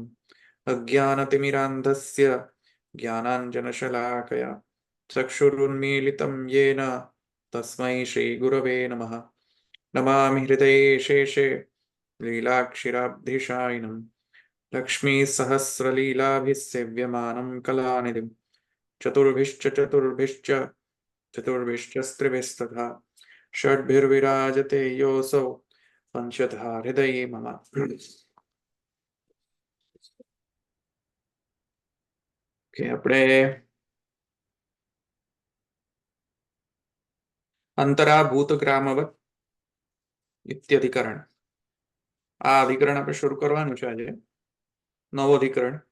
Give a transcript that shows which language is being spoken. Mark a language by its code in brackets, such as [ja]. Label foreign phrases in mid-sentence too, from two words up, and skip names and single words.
[sa] अज्ञानतिमिरान्धस्य ज्ञानाञ्जनशलाकया चक्षुरुन्मीलितं येन तस्मै श्रीगुरवे नमः नमामि हृदये शेषे लीलाक्षिराब्धिशायिनम् लक्ष्मीसहस्रलीलाभिः सेव्यमानं कलानिधिम् चतुर्भिश्च चतुर्भिश्च चतुर्भिश्चस्त्रिभिस्तथा षड्भिर्विराजते योऽसौ पंचधा हृदये मम [gu] આપણે [sa] અંતરાભૂતગ્રામવત ઇત્યધિકરણ [gu] આ અધિકરણ આપણે શરૂ કરવાનું છે આજે નવો અધિકરણ